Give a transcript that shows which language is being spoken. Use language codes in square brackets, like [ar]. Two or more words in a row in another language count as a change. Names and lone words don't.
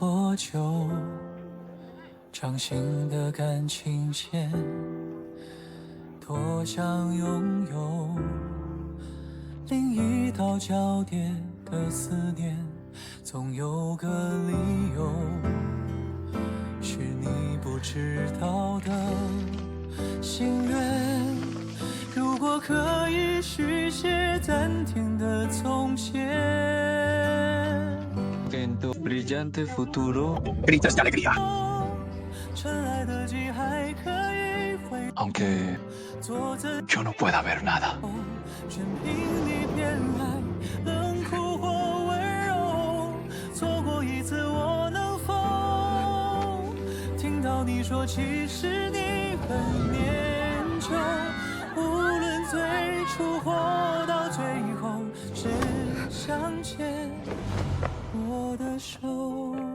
[zh] 多久，掌心的感情线，多想拥有另一道交叠的思念，总有个理由，是你不知道的心愿。如果可以续写暂停的从前。 [es] En tu brillante futuro gritas de alegría. [zh] 趁来得及还可以回 [es] Aunque yo no pueda ver nada. [zh] 全凭你偏爱，冷酷或温柔。错过一次，我能否听到你说，其实你很念旧？无论最初或到最后，只想牵我的手。